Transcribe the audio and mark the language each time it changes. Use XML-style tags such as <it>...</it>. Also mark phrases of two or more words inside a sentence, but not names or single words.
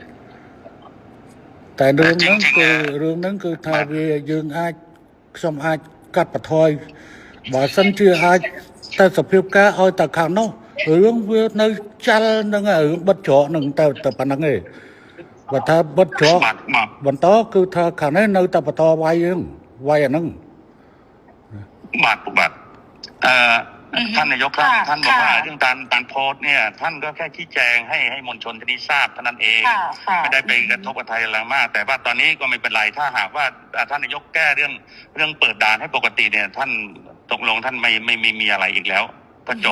<km>តែរឿងហ្នឹងគឺថាវាយើងខ្ញុំអាចកាត់បន្ថយបើសិនជាអាចតែសភាពការឲ្យតែខាងនោះរឿងវានៅចាល់ហ្នឹងរឿងបិទច្រកហ្នឹងតែប៉ុណ្្នឹងឯងបើថាបិទច្រក បាទបាទ បន្តគឺថាខាងនេះនៅតែបន្តវាយហ្នឹងវាយអាហ្នឹង បាទបាទ</km> <th>ท่านนายกครับท่านบอกว่าเรื่องการโพสต์เนี่ยท่านก็แค่ชี้แจงให้มวลชนที่นี้ทราบเท่านั้นเองไม่ได้ไปกระทบกับไทยอะไรมากแต่ว่าตอนนี้ก็ไม่เป็นไรถ้าหากว่าท่านนายกแก้เรื่องเปิดด่านให้ปกติเนี่ยท่านตกลงท่านไม่มีอะไรอีกแล้วก็จบ</th>